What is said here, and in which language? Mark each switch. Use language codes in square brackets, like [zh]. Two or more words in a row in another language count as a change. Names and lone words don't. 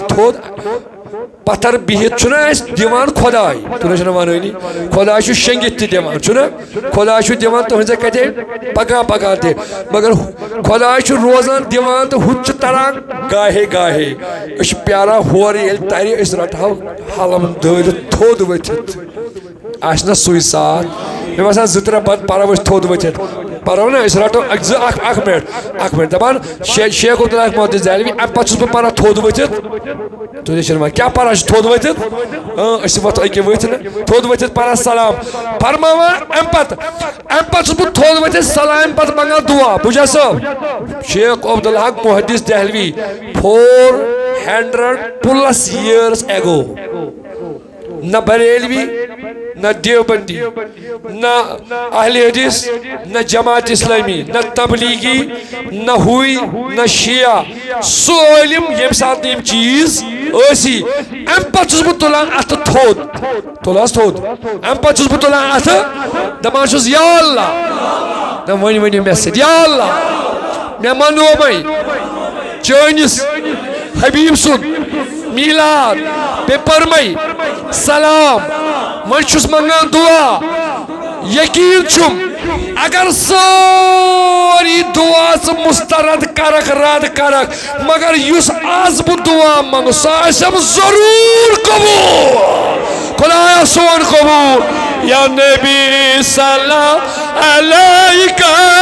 [ks] تھوٚد پتھر بِہِتھ چھُنہ اَسہِ دِوان خۄداے تُہۍ نہ چھِنہٕ ونٲنی خۄداے چھُ شیٚنگِتھ تہِ دِوان چھُنہ خۄداے چھُ دِوان تُہنٛزے کتھے پکان تہِ مگر خۄداے چھُ روزان دِوان تہٕ ہُتہِ چھُ تران گاہے أسۍ چھِ پیاران ہورٕ ییٚلہِ ترِ أسۍ رٹہو حلم دٲرِتھ تھوٚد ؤتھِتھ آسہِ نا سُے ساتھ مےٚ باسان 2-3 پتہٕ پرو أسۍ تھوٚد ؤتھِتھ پرو نا أسۍ رٹو اکھ منٹ دپان شیخ عبداللہ محدث دہلوی اَمہِ پتہٕ چھُس بہٕ پران تھوٚد ؤتھِتھ تُہۍ نہ چھِنہٕ وَنان کیٛاہ پران چھِ تھوٚد ؤتھِتھ أسۍ وۄتھو أکیاہ ؤتھۍ نہٕ تھوٚد ؤتھِتھ پران سلام فرماوان اَمہِ پتہٕ چھُس بہٕ تھوٚد ؤتھِتھ سلامہِ پتہٕ منگان دُعا بُجا صٲب شیخ عبداللہ محدث دہلوی 400+ [en] years ago [ks] نہ بریلوی نہ دیوبندی نہ اہل حدیث نہ جماعت اسلامی نہ تبلیغی نہ ہوئی نہ شیعہ سُہ عٲلِم ییٚمہِ ساتہٕ یِم چیٖز ٲسی اَمہِ پتہٕ چھُس بہٕ تُلان اَتھٕ تھوٚد تُل حظ تھوٚد اَمہِ پتہٕ چھُس بہٕ تُلان اَتھٕ دپان چھُس [ar] یا اللہ [ks] نہ وۄنۍ ؤنِو مےٚ سۭتۍ [ar] یا اللہ [ks] مےٚ منومے چٲنِس حبیٖب سُنٛد میٖلاد بیٚیہِ پٔرمَے سلام وۄنۍ چھُس منگان دُعا یقیٖن چھُم اگر سٲری دُعا ژٕ مسترد کرکھ رد کرکھ مگر یُس آز بہٕ دُعا منگہٕ سُہ آسٮ۪م ضروٗر قبوٗل خۄدایا سون قبوٗل [ar] یا نبی صلی علیکہ